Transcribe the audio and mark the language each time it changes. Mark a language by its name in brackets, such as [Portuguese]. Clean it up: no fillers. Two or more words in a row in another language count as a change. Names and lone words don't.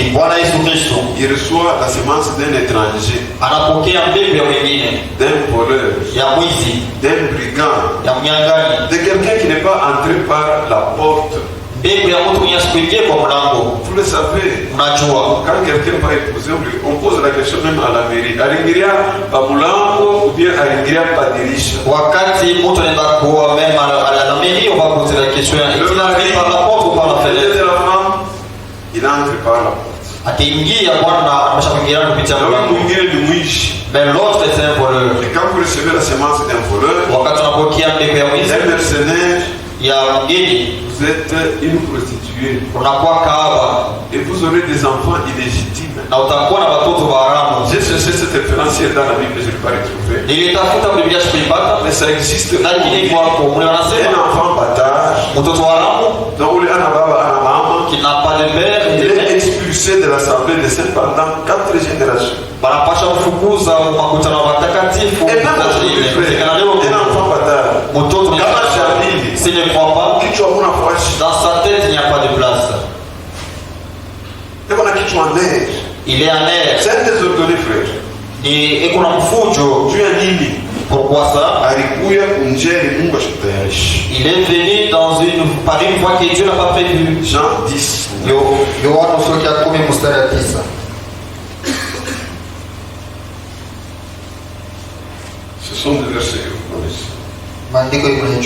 [French] Il reçoit la semence d'un étranger, d'un voleur, d'un brigand, de quelqu'un qui n'est pas entré par la porte. Vous le savez, quand quelqu'un va épouser, on pose la question même à la mairie. [Swahili] Alingiria Pamulango ou bien Alingiria Padirisha. Wakati mtu anaenda kuoa mema [French] à la mairie, on va poser la question, est-il entré par la porte ou par la fenêtre? La femme, il entre par la porte. [Swahili] Ataingia bwana ameshakuingia kupitia mlango. [French] Mais l'autre c'est un voleur. Et quand vous recevez la semence d'un voleur, [Swahili] wakati unapokea mbegu ya mwizi, [French] un mercenaire, [Swahili] ya mgeni, [French] vous êtes une prostituée. [Swahili] Unakuwa kahaba. [French] Et vous aurez des enfants illégitimes. [Swahili] Na utakuwa na watoto wa haramu. [French] J'ai cherché cette référentielle dans la Bible, je ne l'ai pas retrouvée. [Swahili] Nilitafuta Biblia sikuipata, [French] mais ça existe. [Swahili] Lakini kwako wanasema [French] un enfant bâtard, [Swahili] mtoto wa haramu, donc ule ana baba ana mama, [French] qui n'a pas de père, il est expulsé de l'assemblée de saints pendant 4 générations. [Swahili] Banapasha kufukuza makutano wa watakatifu. [French] Et même un enfant bâtard, [Swahili] mtoto ni [French] s'il ne croit pas, dans sa tête il n'y a pas de place. Il est en air. C'est un désordonné, frère. Et qu'on a un fujo. Tu es nini. Pourquoi ça? Il est venu par une voie que Dieu n'a pas prévue. Jean 10. Ce sont des versets que vous connaissez.